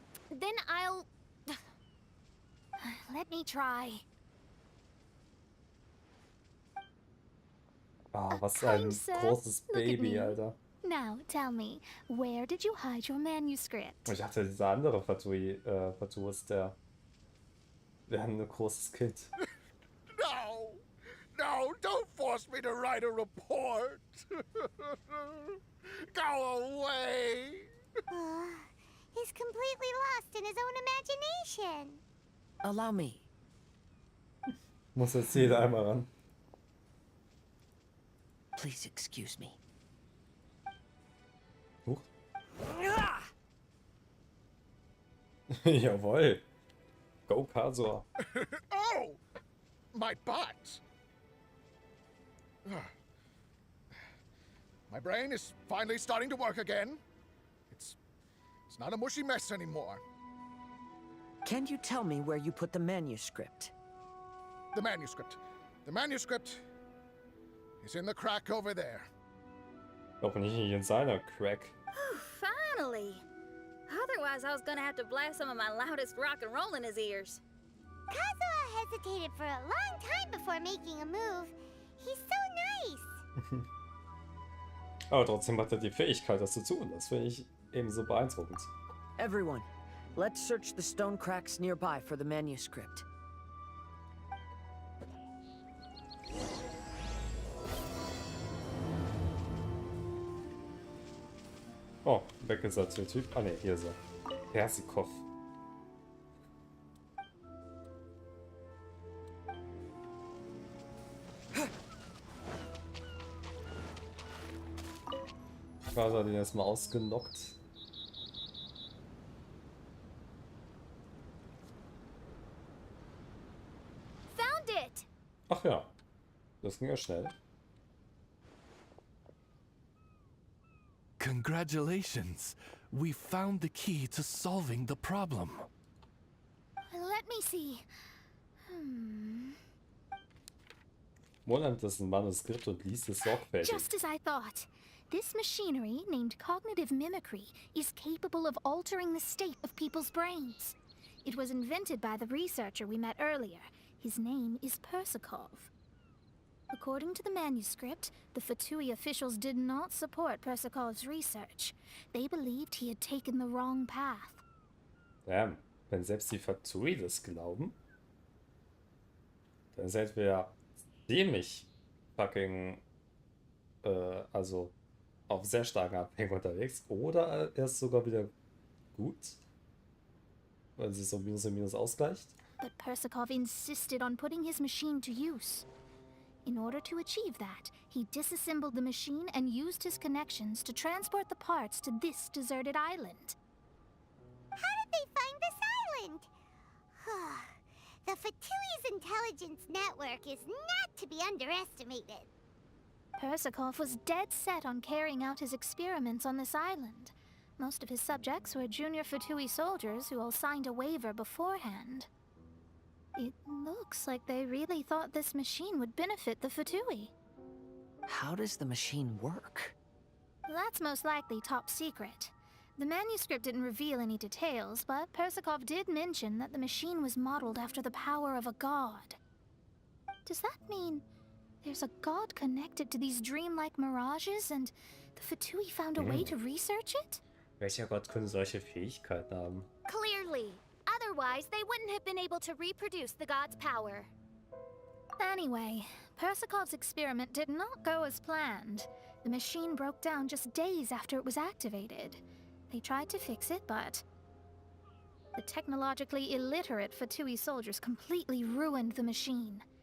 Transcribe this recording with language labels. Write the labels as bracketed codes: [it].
[en] Then I'll... Let me try. [de] Ah, was ein [en] Kind sir, [de] großes [en] look at Baby, me. [de] Alter. [en] Now, tell me, where did you hide your manuscript? [de] Ich dachte, dieser andere Fatui ist der. Wir haben ein großes Kind. [en] No, don't force me to write a report. Go away. He's completely lost in his own imagination. Allow me. [de] Muss jetzt jeder einmal ran. [en] Please excuse me. Huch. [de] Jawohl. [en] Go, [de] Kasor. [en] Oh, my butt. My brain is finally starting to work again. It's not a mushy mess anymore. Can you tell me where you put the manuscript? The manuscript. The manuscript is in the crack over there. [de] Hoffentlich nicht in seiner Crack. [en] Finally! Otherwise, I was gonna have to blast some of my loudest rock and roll in his ears. Kazuha hesitated for a long time before making a move. He's so nice. [de] Aber trotzdem hat er die Fähigkeit, das zu tun. Das finde ich ebenso beeindruckend. [en] Everyone, let's search the stone cracks nearby for the manuscript. [de] Oh, weg ist der Typ. Ah ne, hier ist er. Persikov. Quasi hat ihn erstmal ausgenockt. [en] Found it! [de] Ach ja, das ging ja schnell. [en] Congratulations! We found the key to solving the problem. Let me see. [de] Roland ist ein Manuskript und liest es sorgfältig. [en] Just as I thought. This machinery, named cognitive mimicry, is capable of altering the state of people's brains. It was invented by the researcher we met earlier. His name is Persakov. According to the manuscript, the Fatui officials did not support Persakov's research. They believed he had taken the wrong path. [de] Ja, wenn selbst die Fatui das glauben, dann sind wir ja ziemlich fucking, also auf sehr starken Abhängen unterwegs. Oder er ist sogar wieder gut, weil sie so Minus und Minus ausgleicht. [en] But Persakov insisted on putting his machine to use. In order to achieve that, he disassembled the machine and used his connections to transport the parts to this deserted island. How did they find this island? The Fatui's intelligence network is not to be underestimated. Persakov was dead set on carrying out his experiments on this island. Most of his subjects were junior Fatui soldiers who all signed a waiver beforehand. It looks like they really thought this machine would benefit the Fatui. How does the machine work? That's most likely top secret. The manuscript didn't reveal any details, but Persikov did mention that the machine was modeled after the power of a god. Does that mean there's a god connected to these dreamlike mirages and the Fatui found a way to research it? [de] Welcher Gott könnte solche Fähigkeiten haben? [en] Clearly. Otherwise, they wouldn't have been able to reproduce the god's power. Anyway, Persikov's experiment did not go as planned. The machine broke down just days after it was activated. They tried to fix it, but the technologically illiterate Fatui soldiers completely ruined the machine.